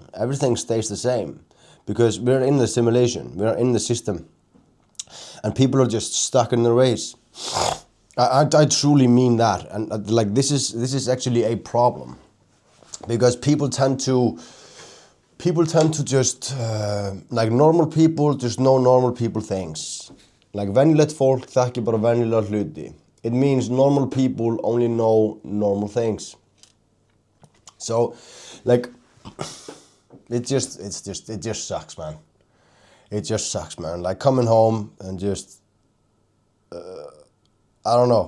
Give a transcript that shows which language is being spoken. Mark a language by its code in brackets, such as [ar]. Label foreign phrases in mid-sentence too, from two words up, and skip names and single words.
[en] Everything stays the same because we're in the simulation, we're in the system, and people are just stuck in their ways. I truly mean that, and like this is actually a problem, because people tend to just like normal people just know normal people things. [is] Like venjulegt fólk þekkir bara venjulega hluti. [en] It means normal people only know normal things. So, like, it just sucks, man. It just sucks, man. Like coming home and just, I don't know.